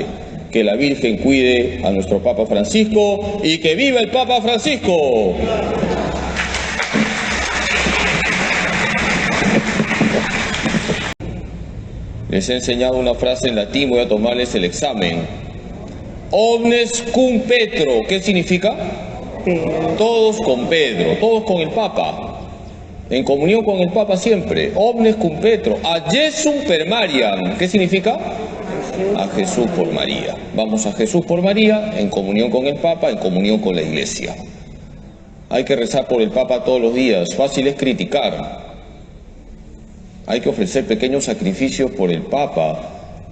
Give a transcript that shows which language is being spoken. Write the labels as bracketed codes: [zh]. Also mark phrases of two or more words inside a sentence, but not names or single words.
[es] Que la Virgen cuide a nuestro Papa Francisco y que viva el Papa Francisco. Les he enseñado una frase en latín, voy a tomarles el examen. [la] Omnes cum Petro, [es] ¿qué significa? Todos con Pedro, todos con el Papa, en comunión con el Papa siempre. [la] Omnes cum Petro, a Jesum per Mariam, [es] ¿qué significa? A Jesús por María. Vamos a Jesús por María, en comunión con el Papa, en comunión con la Iglesia. Hay que rezar por el Papa todos los días, fácil es criticar. Hay que ofrecer pequeños sacrificios por el Papa.